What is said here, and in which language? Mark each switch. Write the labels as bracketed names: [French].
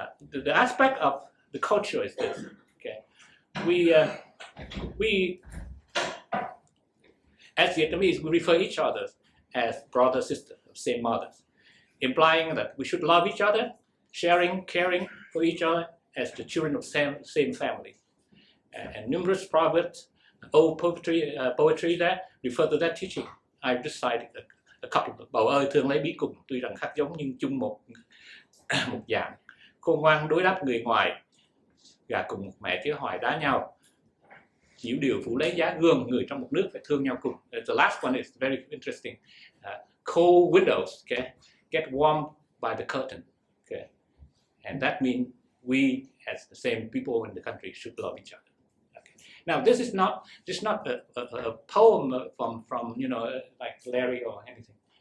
[English] The aspect of the culture is this. Okay, we as Vietnamese, we refer each other as brother, sister, same mothers, implying that we should love each other, sharing, caring for each other as the children of same family. And numerous proverbs, old poetry there refer to that teaching. I've just cited a couple. [Vietnamese] Bầu ơi thương lấy bí cùng, tuy rằng khác giống nhưng chung một dạng. Khôn ngoan đối đáp người ngoài, gà cùng một mẹ tía hoài đá nhau. Nhiễu điều phủ lấy giá gương, người trong một nước phải thương nhau cùng. [English] The last one is very interesting. Cold windows, okay, get warm by the curtain, okay, and that means we, as the same people in the country, should love each other. Okay. Now, this is not a poem from like Larry or anything.